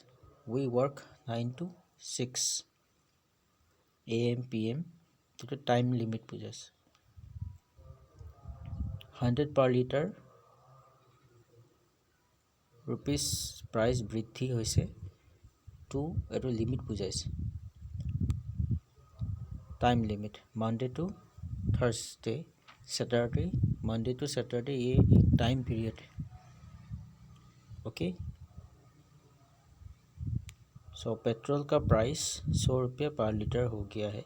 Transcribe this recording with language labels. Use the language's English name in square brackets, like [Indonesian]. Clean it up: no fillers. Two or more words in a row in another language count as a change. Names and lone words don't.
[English] we work 9 to 6 AM PM, যিটো time limit বুজাইছে। 100 per liter rupees price [Assamese] বৃদ্ধি হৈছে। টু এইটো লিমিট বুজাইছে, [English] time limit. Monday to Thursday, Saturday, Monday to Saturday, [Hindi] ये एक [English] time period है। okay, so petrol [Hindi] का प्राइस 100 रुपया [English] per liter [Hindi] हो गया है।